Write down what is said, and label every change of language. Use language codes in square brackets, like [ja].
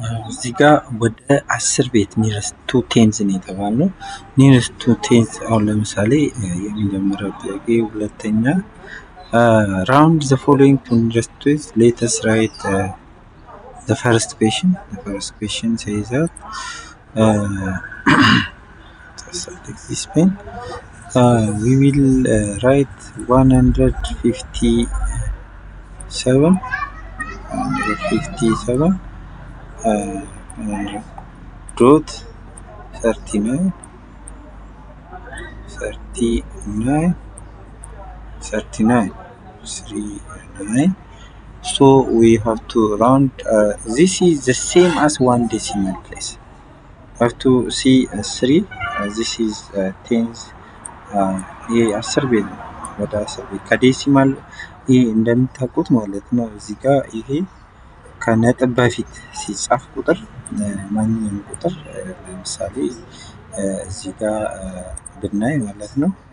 [am] እዚህ ጋር ወደ 10 ቤት ኒረስት ቱ ቴንዝ ነው የተባልነው። ኒረስት ቱ ቴንዝ አሁን ለምሳሌ የመጀመሪያው ጥያቄ፣ ሁለተኛ [en] round the following to nearest to is let us write the first question. The first question says that uh, select this pen. We will write 157 157 dot 39 39 39 39. So we have to round. This is the same as one decimal place. Have to see 3. This is tens. [am] ይሄ 10 ቤት ነው። ወደ 10 ቤት ከዴሲማል ይሄ እንደምታውቁት ማለት ነው። እዚህ ጋር ይሄ ከነጥብ በፊት ሲጻፍ ቁጥር ማንኛውም ቁጥር ለምሳሌ እዚህ ጋር ብናይ ማለት ነው